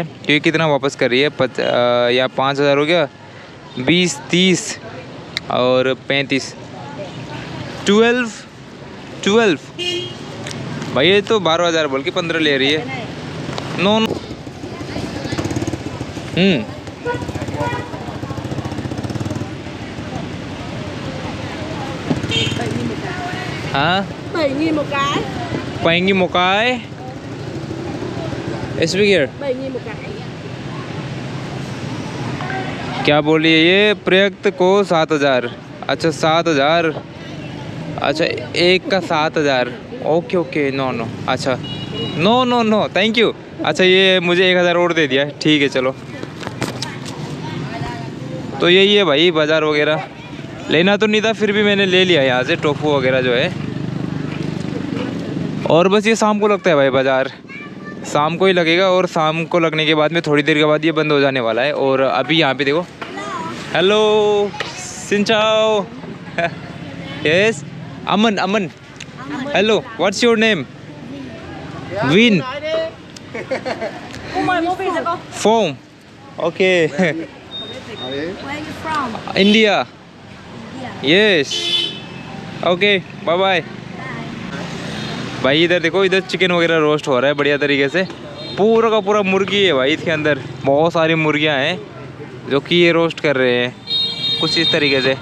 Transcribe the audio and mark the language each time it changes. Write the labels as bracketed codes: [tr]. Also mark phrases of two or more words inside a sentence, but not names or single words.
[hi] क्योंकि कितना वापस कर रही है, या 5,000 हो गया, 20, 30 और 35, 12 भाई। ये तो 12,000 बोल के 15 ले रही है। नो हाँ, [vi] 7.000 một cái. 7.000 một cái. [en] Speak here. [vi] 7.000 một cái. [hi] क्या बोलिए? ये प्रयुक्त को 7,000। अच्छा 7,000। अच्छा एक का 7,000। [en] OK no अच्छा no thank you। [hi] अच्छा ये मुझे 1,000 और दे दिया, ठीक है चलो। तो यही है भाई बाज़ार वगैरह। लेना तो नहीं था, फिर भी मैंने ले लिया यहाँ से टोफू वगैरह जो है। और बस ये शाम को लगता है भाई बाज़ार, शाम को ही लगेगा। और शाम को लगने के बाद में थोड़ी देर के बाद ये बंद हो जाने वाला है। और अभी यहाँ पे देखो, हेलो [vi] xin chào. [en] yes Aman hello, What's your name? विन फोम। OK Where you from? India. Yes OK bye bye. [hi] भाई इधर देखो, इधर चिकन वगैरह रोस्ट हो रहा है बढ़िया तरीके से। पूरा का पूरा मुर्गी है भाई, इसके अंदर बहुत सारी मुर्गियां हैं जो कि ये रोस्ट कर रहे हैं कुछ इस तरीके से।